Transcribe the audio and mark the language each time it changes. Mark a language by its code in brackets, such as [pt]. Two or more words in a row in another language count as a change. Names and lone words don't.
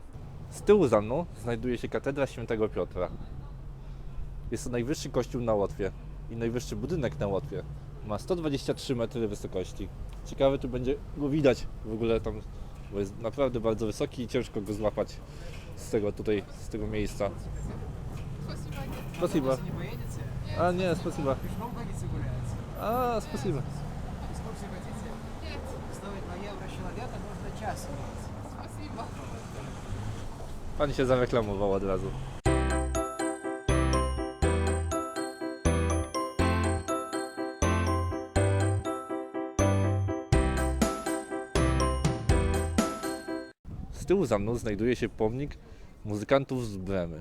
[pl] Z tyłu za mną znajduje się katedra Świętego Piotra. Jest to najwyższy kościół na Łotwie i najwyższy budynek na Łotwie. Ma 123 metry wysokości. Ciekawe, czy będzie go widać w ogóle tam, bo jest naprawdę bardzo wysoki i ciężko go złapać z tego miejsca. [ru] Спасибо. Не поедете? [pl] A nie, [ru] спасибо. Пешком ходите гуляете? A, спасибо. Экскурсию хотите? Нет. Стоит 2 евро человека, можно час иметь. Спасибо. [pl] Pan się zareklamował od razu. Z tyłu za mną znajduje się pomnik muzykantów z Bremy.